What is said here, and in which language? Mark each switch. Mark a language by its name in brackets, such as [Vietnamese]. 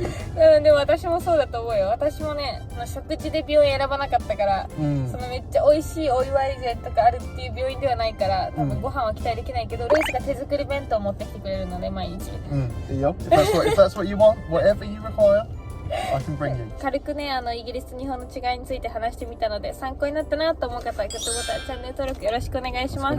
[Japanese] でも私もそうだと思うよ。私もね、食事で病院選ばなかったから、そのめっちゃ美味しいお祝い膳とかあるっていう病院ではないから、多分ご飯は期待できないけど、ルイスが手作り弁当を持ってきてくれるので毎日。いいよ。 [English] If that's what you want, whatever you require.I can bring you. [Japanese] 軽くね、イギリスと日本の違いについて話してみたので参考になったなと思う方はグッドボタン、チャンネル登録よろしくお願いします。